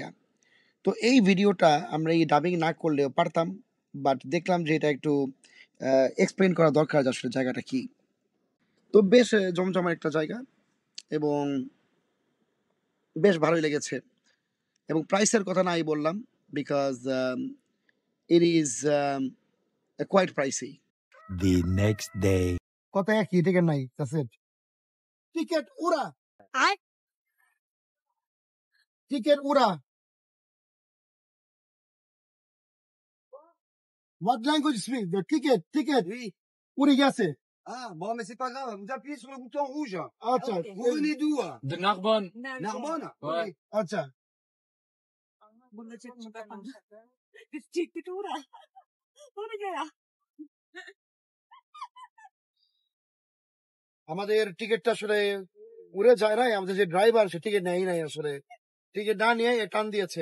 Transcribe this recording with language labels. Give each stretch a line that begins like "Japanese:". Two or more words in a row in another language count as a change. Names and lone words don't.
Bangla: তো এই ভিডিওটা আমরা এই ডাবিং না করলেও পারতাম। বাট দেখলাম যে এটা একটু এক্সপ্লেইন করা দরকার যে আসলে জায়গাটা কি। তো বেশ জমজমাট একটা জায়গা এবং বেশ ভালোই লেগেছে এবং প্রাইসের কথা নাই বললাম
English: because it is quite pricey. The next day.
Bangla: কত একই টিকিট নাই কাছে টিকিট উড়া টিকিট উড়া
English: What language speak? The ticket
French: Oui.
Bangla: উড়ে গেছে।
French: Ah, bon, mais c'est pas grave. Vous appuyez sur le bouton rouge.
Bangla: আচ্ছা
French: Vous venez d'où? De Narbonne. Narbonne? Ouais.
Bangla: আচ্ছা আমাদের টিকিটটা আসলে উড়ে যায় নাই, আমাদের যে ড্রাইভার সে টিকিট নেয় নাই আসলে, টিকিট না নিয়ে টান দিয়েছে।